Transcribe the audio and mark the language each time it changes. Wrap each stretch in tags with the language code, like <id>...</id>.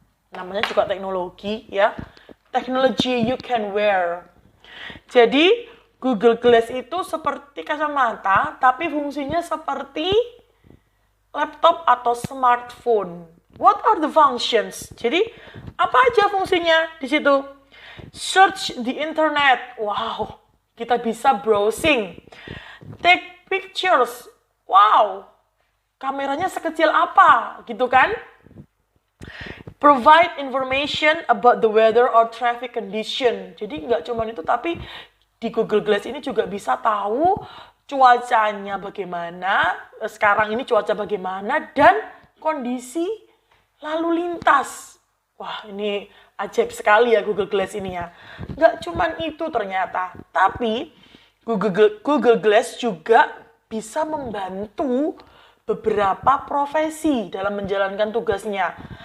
<id>Namanya juga teknologi ya.</id> <en>Technology you can wear.</en> <id>Jadi Google Glass itu seperti kacamata, tapi fungsinya seperti laptop atau smartphone.</id> <en>What are the functions?</en> <id>Jadi apa aja fungsinya di situ?</id> <en>Search the internet.</en> <id>Wow, kita bisa browsing.</id> <en>Take pictures.</en> <id>Wow, kameranya sekecil apa, gitu kan?</id> <en>Provide information about the weather or traffic condition.</en> <id>Jadi nggak cuma itu, tapi di Google Glass ini juga bisa tahu cuacanya bagaimana, sekarang ini cuaca bagaimana, dan kondisi lalu lintas. Wah, ini ajaib sekali ya Google Glass ini ya. Nggak cuma itu ternyata, tapi Google Glass juga bisa membantu beberapa profesi dalam menjalankan tugasnya.</id>